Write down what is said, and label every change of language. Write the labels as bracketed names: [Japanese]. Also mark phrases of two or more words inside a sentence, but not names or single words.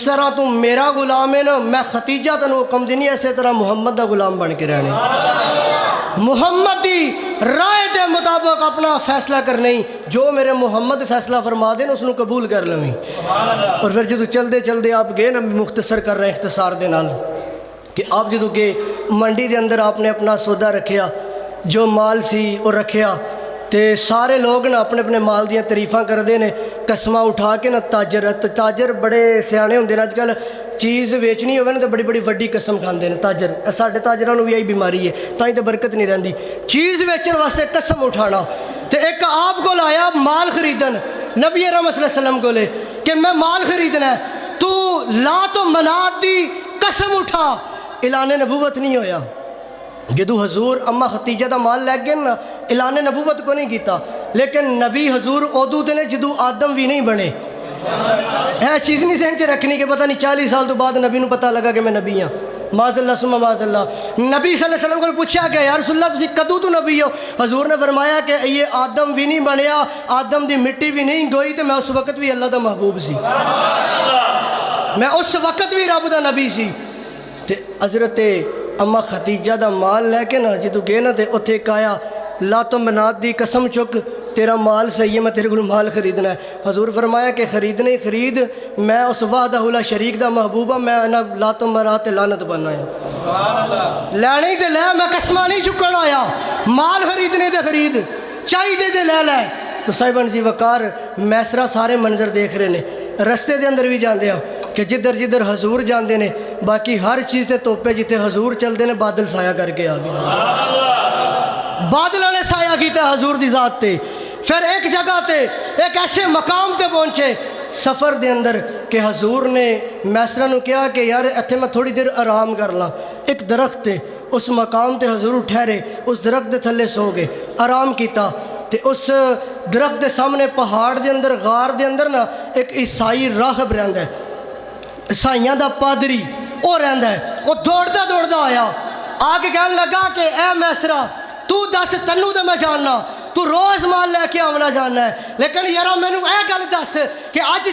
[Punjabi] طرح تو میرا غلام ہے نا میں ختیجہ تینوں حکم دینی ایسے طرح محمد دا غلام بن کے رہنے محمد دی رائے دے مطابق اپنا فیصلہ کرنے جو میرے محمد فیصلہ فرما دیں اس نو قبول کر لیں اور پھر جدو چل دے آپ گئے نا مختصر کر رہے ہیں اختصار دے نال کہ آپ جدو گئے منڈی دے اندر آپ نے اپنا سودا رکھیا جو مال سی وہ رکھیا تے سارے لوگ نا اپنے اپنے مال دیاں تعریفاں کردے نے قسماں اٹھا کے نا تاجر بڑے سیانے ہوندے نے اج کل چیز ویچنی ہوئے نا تو بڑی بڑی وڈی قسم کھاندے نے تاجر ساڈے تاجراں نوں بھی یہی بیماری ہے تائیں تے برکت نہیں رہندی چیز ویچن واسطے قسم اٹھانا تے ایک آپ کو آیا مال خریدن نبی رحمت [Arabic] صلی اللہ علیہ وسلم [Punjabi] کو لے کہ میں مال خریدنا ہے تو لات و منات دی قسم اٹھا اعلان نبوت نہیں ہویا جدو حضور اما ختیجہ دا مال لے گئے نا اعلان نبوت کو نہیں کیتا لیکن نبی حضور ادو تے نے جدو آدم بھی نہیں بنے یہ چیز نہیں ذہن چ رکھنی کہ پتہ نہیں 40 سال تو بعد نبی نو پتہ لگا کہ میں نبی ہاں [Arabic] معاذ اللہ ثم معاذ اللہ [Punjabi] نبی [Arabic] صلی اللہ علیہ وسلم [Punjabi] کو پوچھا کہ [Arabic] یا رسول اللہ [Punjabi] تسی کدوں تو نبی ہو حضور نے فرمایا کہ یہ آدم بھی نہیں بنیا آدم دی مٹی بھی نہیں گوئی تے میں اس وقت بھی اللہ دا محبوب سی میں اس وقت بھی رب دا نبی سی تے حضرت اما ختیجہ دا مال لے کے نا جدو گئے نا تے اتھے ایک آیا لات و منات دی قسم چک تیرا مال صحیح ہے میں تیرے کو مال خریدنا ہے حضور فرمایا کہ خریدنے خرید میں اس [Arabic] وحدہ لا شریک [Punjabi] دا محبوبہ میں لات و منات تے لعنت بننا ہے لینے تے لے میں قسمہ نہیں چکن آیا مال خریدنے تے خرید چاہیے تے لے لے تو صاحبان جی وقار میسرا سارے منظر دیکھ رہے نے رستے دے اندر بھی جاندے ہیں کہ جدھر حضور جاندے نے باقی ہر چیز تے توپے جتے حضور چل دے نے بادل سایہ کر کے بادلوں نے سایہ کیتا حضور دی ذات تے پھر ایک جگہ تے ایک ایسے مقام تے پہنچے سفر دے اندر کہ حضور نے میسرہ نو کہا کہ یار اتھے میں تھوڑی دیر آرام کر لاں ایک درخت تے اس مقام تے حضور ٹھہرے اس درخت دے تھلے سو گئے آرام کیتا تے اس درخت دے سامنے پہاڑ دے اندر غار دے اندر نا ایک عیسائی راہب رہندا ہے عیسائیاں دا پادری وہ رہندا ہے وہ دوڑدا آیا آگے کہنے لگا کہ اے میسرہ تو دس تنو تے میں جاننا تو روز مال لے کے آمنا جاننا ہے لیکن یارا میں نے اے گل دس کہ آج